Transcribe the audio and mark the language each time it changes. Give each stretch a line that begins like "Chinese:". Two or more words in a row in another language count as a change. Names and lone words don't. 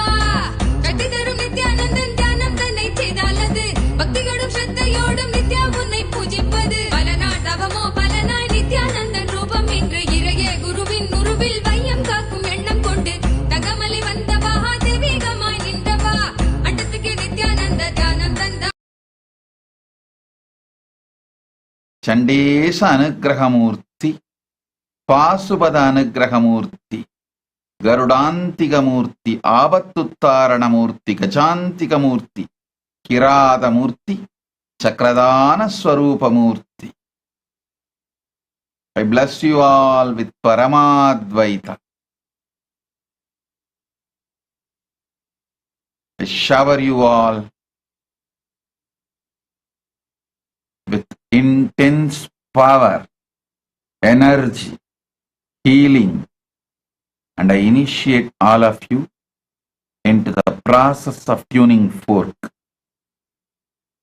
Tamil: கட்டி தரும் நித்யானந்தன் தியானம் தன்னை செய்தாலது பக்தியோடும் ஸ்ரத்தையோடும் நித்யா உன்னை பூஜிப்பது. பல நாள் தவமோ பல நாள் நித்யானந்தன் ரூபம் என்று இறையே குருவின் உருவில் வையம் காக்கும் எண்ணம் கொண்டு தங்கமலை வந்த மகாதேவிகமாய் நின்றவா அண்டத்துக்கு நித்யானந்த தியானம் தந்தவா.
Sanskrit: चंडेश अनुग्रह मूर्ति पाशुपद अनुग्रह मूर्ति गरुडांतिक मूर्ति आबत्तुत्तारण मूर्ति गजांतिक मूर्ति किरात मूर्ति चक्रदान स्वरूप मूर्ति.
English: I bless you all with Paramadvaita. I shower you all with intense power, energy, healing, and I initiate all of you into the process of tuning fork.